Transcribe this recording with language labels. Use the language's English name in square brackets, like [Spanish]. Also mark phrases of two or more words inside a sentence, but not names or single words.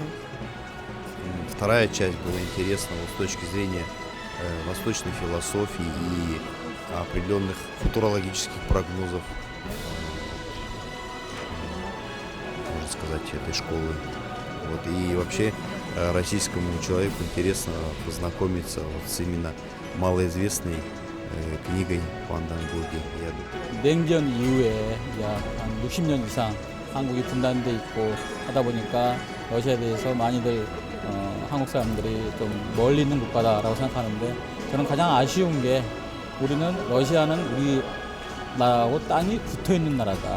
[Russian] Вторая часть была интересна вот, с точки зрения восточной философии и определенных футурологических прогнозов, можно сказать, этой школы. Вот, и вообще российскому человеку интересно познакомиться вот с именно малоизвестной книгой Вандангурги. [Korean] 냉전 이후에 약 한 60년 이상 한국이 분단돼 있고 하다 보니까 러시아에 대해서 많이들 한국 사람들이 좀 멀리 있는 국가다라고 생각하는데 저는 가장 아쉬운 게 우리는 러시아는 우리 나라하고 땅이 붙어 있는 나라다.